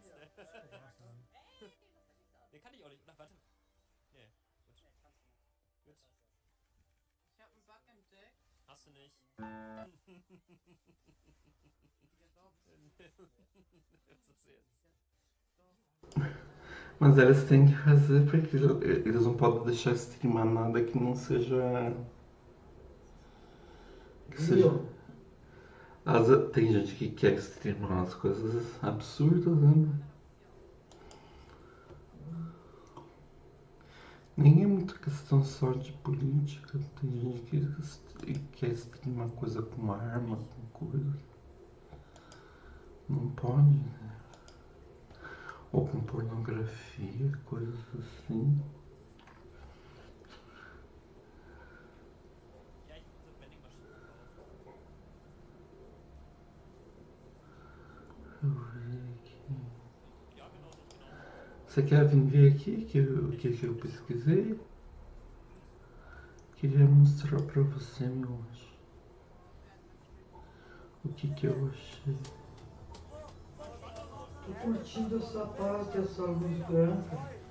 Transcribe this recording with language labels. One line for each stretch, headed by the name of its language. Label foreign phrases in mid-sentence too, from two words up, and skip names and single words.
German: benutzt, dir. ne? Awesome. Ey, nee, das kann ich da. Den kann ich auch nicht. Ach, warte. Nee, gut. Nee, kannst du nicht. Gut. Das heißt das. Ich habe einen Bug entdeckt. Hast du nicht? Das ist jetzt.
Portuguese: Mas eles têm que fazer porque eles não podem deixar streamar nada que não seja. Que seja. Tem gente que quer streamar umas coisas absurdas, né? Nem é muito questão só de política. Tem gente que quer streamar coisa com arma, com coisa. Não pode, né? Ou com pornografia, coisas assim.
German: Ja, ich muss eine Vending-Maschine kaufen.
Portuguese: Deixa eu ver aqui.
German: Ja, genau so, genau.
Portuguese: Você quer vir ver aqui o que eu pesquisei? Queria mostrar pra você, meu anjo. O que eu achei. Tô curtindo essa parte, essa luz branca.